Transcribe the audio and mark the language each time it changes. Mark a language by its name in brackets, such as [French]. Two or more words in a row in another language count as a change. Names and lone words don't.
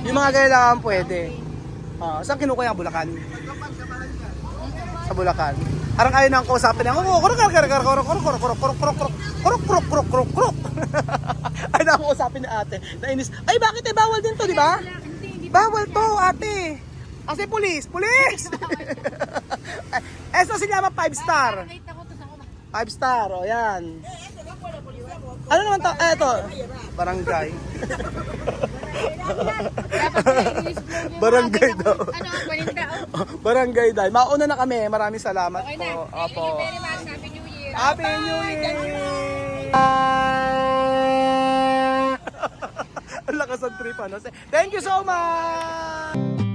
[Filipino] Yung mga ganyan lang pwede. Saan kinukuha yung Bulacan? Sa Bulacan. Parang ayaw nang kausapin niya. Ay, nang kausapin ni ate. Nainis. Ay, bakit eh? Bawal din to, di ba? Bawal to, ate. Kasi pulis. [Spanish] Esto si llama 5-star. [Filipino] 5-star, o yan. Ano naman to? Eto, barangay. Barangay daw. Ano, paninda oh. Barangay daw. Mauna na kami. Maraming salamat Okay na. po. [English] Thank you [Filipino] Opo. [English] very much. Happy New Year. Happy New Year! [Filipino] Ang lakas ng trip, ano? [English] Thank you so much!